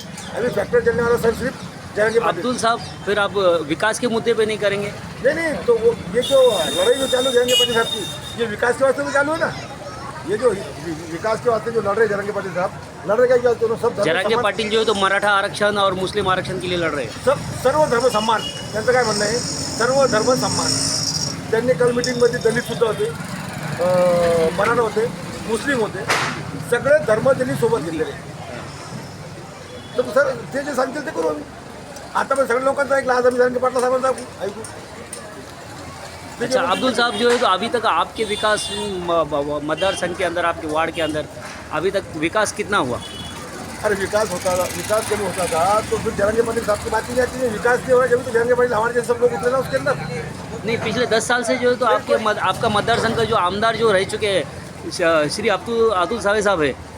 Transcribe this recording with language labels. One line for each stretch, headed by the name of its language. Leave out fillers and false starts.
Hindi: अभी फैक्टर चलने वाला सर सिर्फ जरंगे पाटिल। अब्दुल साहब, फिर आप विकास के मुद्दे पे नहीं करेंगे? नहीं, तो वो ये जो लड़ाई जो चालू जरंगे पाटिल साहब की, ये विकास के वास्ते तो चालू है ना। ये जो विकास के वास्ते जो लड़ रहे जरंगे पाटिल साहब, लड़ रहे क्या तो सब जरंगे पाटिल जो है तो मराठा आरक्षण और मुस्लिम आरक्षण के लिए लड़ रहे हैं।
Marathi: सब सर्वधर्म सम्मान, त्यांचं काय म्हणणं आहे, सर्वधर्म सम्मान। त्यांनी काल मीटिंगमध्ये दलित सुद्धा होते, मराठा होते, मुस्लिम होते, सगळे धर्म त्यांनी सोबत घेतलेले। तर सर ते जे सांगतील ते करू आम्ही। आता पण सगळ्या लोकांचं ऐकलं, आज आम्ही जरंगे पाटला साहेबांचं ऐकू।
Hindi: अच्छा, अब्दुल साहब जो है तो अभी तक आपके विकास मतदार संघ के अंदर, आपके वार्ड के अंदर अभी तक विकास कितना हुआ? अरे विकास होता था, विकास जब होता था तो फिर जरंगे पाटिल साहब की बात नहीं आती है। विकास नहीं हुआ जब तो जरंगे पाटिल हमारे जैसे सब लोग उतरे ना उसके अंदर। नहीं, पिछले 10 साल से जो है तो आपका मतदार संघ का जो आमदार जो रह चुके हैं श्री अतुल सावे साहब है।